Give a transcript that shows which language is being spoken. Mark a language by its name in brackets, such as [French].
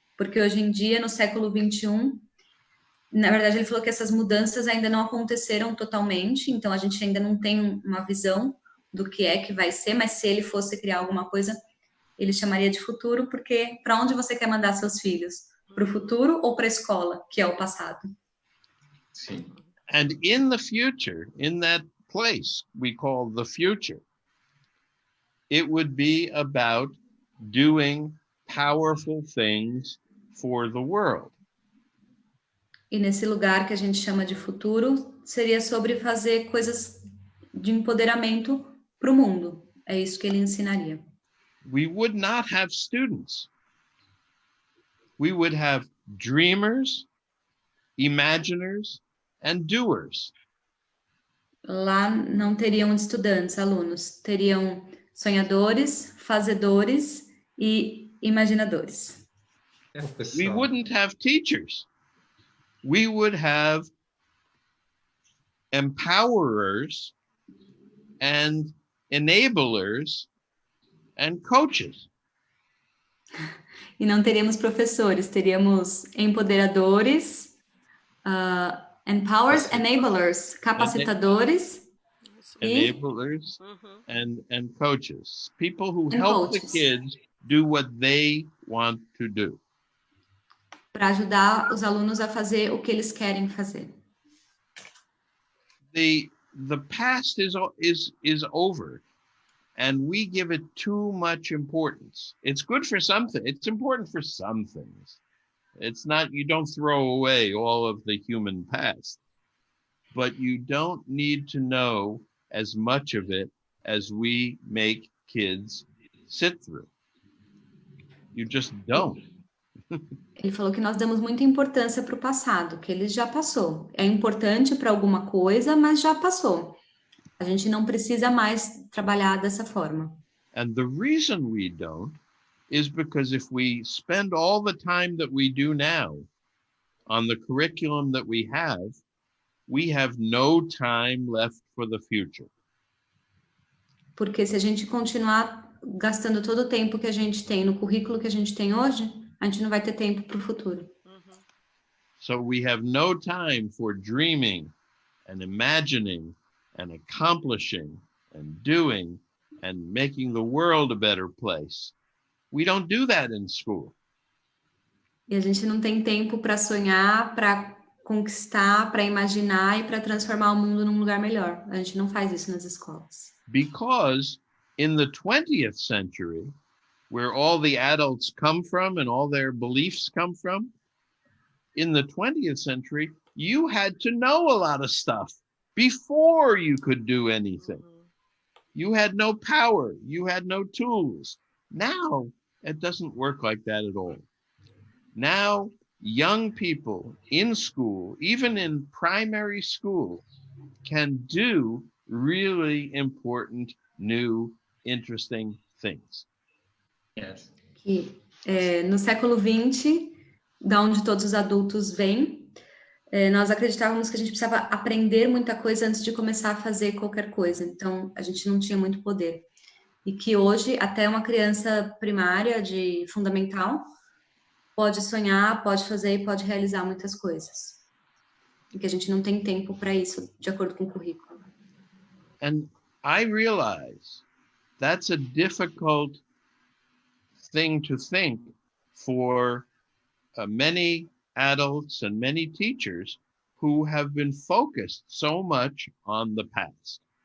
[Portuguese] Porque hoje em dia, no século XXI, na verdade, ele falou que essas mudanças ainda não aconteceram totalmente, então a gente ainda não tem uma visão do que é que vai ser, mas se ele fosse criar alguma coisa, ele chamaria de futuro, porque para onde você quer mandar seus filhos? Para o futuro ou para a escola, que é o passado? Sim. [English] And in the future, in that place we call the future, it would be about doing powerful things for the world. [Portuguese] E nesse lugar que a gente chama de futuro, seria sobre fazer coisas de empoderamento para o mundo. É isso que ele ensinaria. [English] We would not have students. We would have dreamers, imaginers, and doers. [Portuguese] Lá não teriam estudantes, alunos. Teriam sonhadores, fazedores e imaginadores. [English] We wouldn't have teachers. We would have empowerers and enablers and coaches. [Portuguese] E não teríamos professores, teríamos empoderadores, [English] empowers, enablers, [Portuguese] capacitadores [English] enablers and coaches. People who and help coaches. the kids do what they want to do. [Portuguese] Para ajudar os alunos a fazer o que eles querem fazer. [English] The past is over, and we give it too much importance. It's good for something. It's important for some things. It's not, you don't throw away all of the human past, but you don't need to know as much of it as we make kids sit through. You just don't. [Portuguese] Ele falou que nós damos muita importância para o passado, que ele já passou. É importante para alguma coisa, mas já passou. A gente não precisa mais trabalhar dessa forma. [English] And the reason we don't is because if we spend all the time that we do now on the curriculum that we have no time left for the future. [Portuguese] Porque se a gente continuar gastando todo o tempo que a gente tem no currículo que a gente tem hoje, a gente não vai ter tempo para o futuro. [English] So we have no time for dreaming and imagining and accomplishing and doing and making the world a better place. We don't do that in school. [Portuguese] E a gente não tem tempo para sonhar, para conquistar, para imaginar e para transformar o mundo num lugar melhor. A gente não faz isso nas escolas. [English] Because in the 20th century, where all the adults come from and all their beliefs come from, in the 20th century, you had to know a lot of stuff before you could do anything. You had no power. You had no tools. Now, it doesn't work like that at all. Now, young people in school, even in primary school, can do really important, new, interesting things. Yes. [Portuguese] Que no século XX, da onde todos os adultos vêm, nós acreditávamos que a gente precisava aprender muita coisa antes de começar a fazer qualquer coisa. Então, a gente não tinha muito poder. E que hoje, até uma criança primária, de fundamental, pode sonhar, pode fazer e pode realizar muitas coisas. E que a gente não tem tempo para isso, de acordo com o currículo. [English] And I realize that's a difficult thing to think for many adults and many teachers who have been focused so much on the past.